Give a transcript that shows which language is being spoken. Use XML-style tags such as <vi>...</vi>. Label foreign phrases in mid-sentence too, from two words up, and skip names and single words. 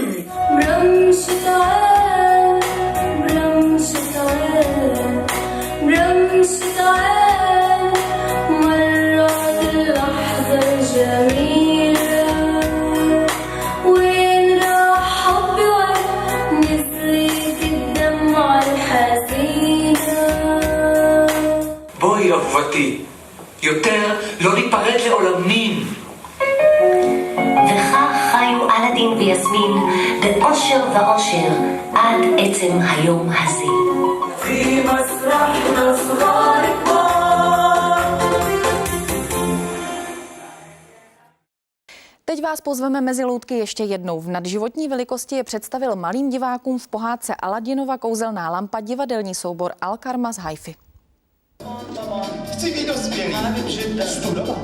<ar>برمشة عين، برمشة عين، برمشة عين، مرت اللحظة الجميلة. وين راح حبي وين نزلت الدمعة الحزينة.</ar> <he>בואי אהובתי, יותר לא ניפרד לעולמים. וכך חיו אלאדין ויסמין באושר ואושר עד עצם היום הזה.</he> <ar>في مسرحنا صغار كبار.</ar> <cs>Teď vás pozveme mezi loutky ještě jednou. V nadživotní velikosti je představil malým divákům v pohádce Aladinova kouzelná lampa divadelní soubor Al-Karma z Haifi. Chci být dospělý, studovat.</cs>